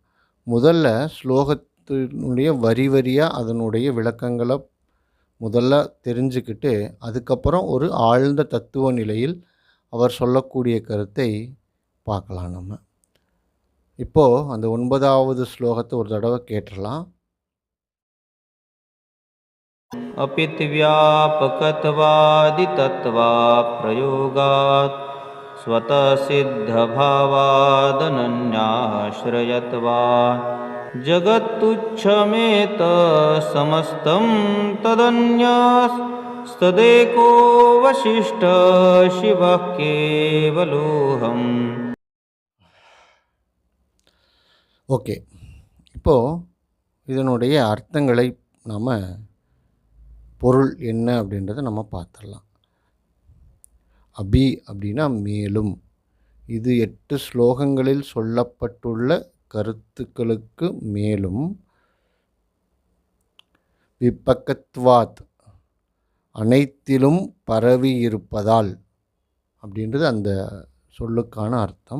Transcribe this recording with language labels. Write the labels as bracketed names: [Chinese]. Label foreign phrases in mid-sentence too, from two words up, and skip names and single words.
[Tamil] முதல்ல ஸ்லோகத்தினுடைய வரி வரியாக அதனுடைய விளக்கங்களை முதல்ல தெரிஞ்சுக்கிட்டு அதுக்கப்புறம் ஒரு ஆழ்ந்த தத்துவ நிலையில் அவர் சொல்லக்கூடிய கருத்தை பார்க்கலாம். நம்ம இப்போது அந்த 9வது ஸ்லோகத்தை ஒரு தடவை கேட்டுடலாம். [Sanskrit] अपित्व्यापकत्वादितत्वा प्रयोगात् स्वतःसिद्धभावादनन्याश्रयत्वात् जगत्तुच्छमेत समस्तं तदन्यस्तदेको वसिष्ठ शिवः केवलोऽहम्. [Tamil] ஓகே, இப்போது இதனுடைய அர்த்தங்களை நாம் பொருள் என்ன அப்படின்றத நம்ம பார்த்துடலாம். அபி அப்படின்னா மேலும், இது 8 ஸ்லோகங்களில் சொல்லப்பட்டுள்ள கருத்துக்களுக்கு மேலும், விபக்கத்வாத் அனைத்திலும் பரவி இருப்பதால் அப்படின்றது அந்த சொல்லுக்கான அர்த்தம்.